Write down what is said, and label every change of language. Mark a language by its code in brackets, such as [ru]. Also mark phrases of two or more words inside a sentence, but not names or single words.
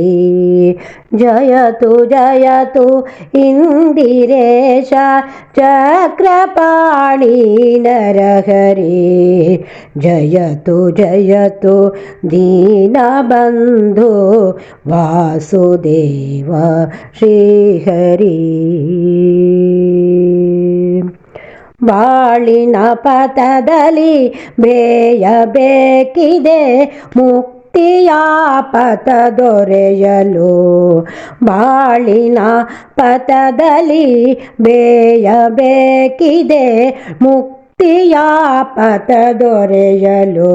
[sa] जयतु जयतु इन्दिरेश चक्रपाणि नरहरि। जयतु जयतु दीनबन्धु वासुदेव श्रीहरि। [kn] ಬಾಳಿನ ಪಥದಲ್ಲಿ ಬೇಯಬೇಕಿದೆ ಮುಕ್ತಿಯ ಪಥ ದೊರೆಯಲು. ಬಾಳಿನ ಪಥದಲ್ಲಿ ಬೇಯಬೇಕಿದೆ ಮುಕ್ತಿಯ ಪಥ ದೊರೆಯಲು.